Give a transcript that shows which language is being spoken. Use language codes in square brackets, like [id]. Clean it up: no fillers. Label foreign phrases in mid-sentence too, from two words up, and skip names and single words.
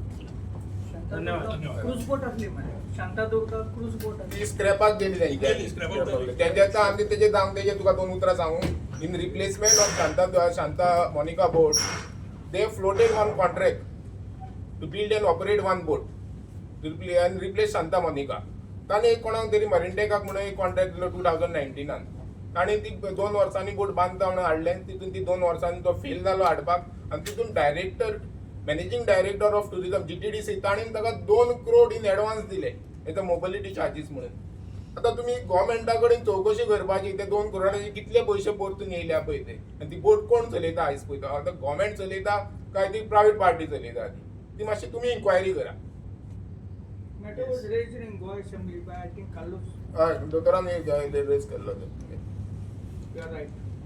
[kok] धन्यवाद. [en] cruise boat [kok] असली म्हणे शांतादुर्गा [en] cruise boat [kok] ती स्क्रॅपाक गेली गेली, scrap-आक गेली. तेजें आनी तेजें दाम तेजें तुका 2 उतरां सांगू. [en] in replacement of Shanta Monica boat they floated one contract to build and operate one boat and replace शांता मोनिका. [kok] ताणें एक कोणाक तरी मरिनटेकाक म्हणून एक कॉन्ट्रॅक्ट दिलो 2019 ताणें ती 2 वर्सांनी बोट बांदता म्हणून हाडलें. तितून ती 2 वर्सांनी तो फेल जालो हाडपाक आनी तितून [en] managing director of tourism [kok] GTDC ताणें ताका 2 crore [en] in advance [kok] दिले हेचो [en] mobility charges [kok] म्हणून. आतां तुमी गोवोरमेंटा कडेन चवकशी करपाची ते 2 crore कितले पयशे परतून येयल्या पळय ते आनी ती बोट कोण चलयता आयज पळयता. आतां गोवोरमेंट चलयता काय ती प्रायवेट पार्टी चलयता ती मातशी तुमी इन्क्वायरी करा. [en] Matter was raised in Goa Assembly by I think Carlos. [kok] दोतोरान रेज केल्लो. [en] You are right.